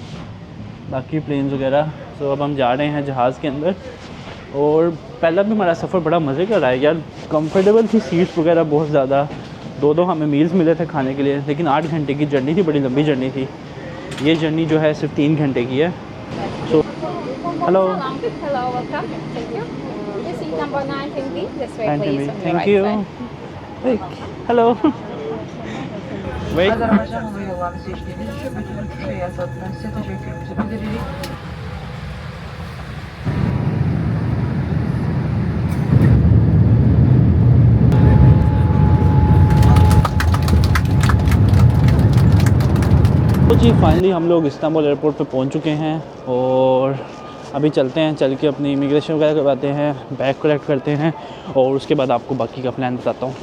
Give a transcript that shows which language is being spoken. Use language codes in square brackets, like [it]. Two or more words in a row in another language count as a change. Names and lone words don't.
[hi] ये जी बाकी प्लेन्स वगैरह तो अब हम जा रहे हैं जहाज़ के अंदर। और पहला भी हमारा सफ़र बड़ा मज़े का रहा है यार, कंफर्टेबल थी सीट्स वगैरह बहुत ज़्यादा। दो हमें मील्स मिले थे खाने के लिए, लेकिन 8 घंटे की जर्नी थी, बड़ी लंबी जर्नी थी। ये जर्नी जो है सिर्फ 3 घंटे की है। [en] so hello, Hello, welcome. Thank you. This is number 19B. This way, please. On your थैंक right यू। side. hello wait. [tr] Azerbaycan Hava Yolları'nı seçtiğiniz için bütün uçuş heyeti adına size teşekkürümüzü bildirerek [hi] तो जी फाइनली हम लोग इस्तांबुल एयरपोर्ट पे पहुंच चुके हैं और अभी चलते हैं, चल के अपनी इमिग्रेशन वगैरह करवाते हैं, [en] bag collect [hi] करते हैं और उसके बाद आपको बाकी का प्लान बताता हूँ।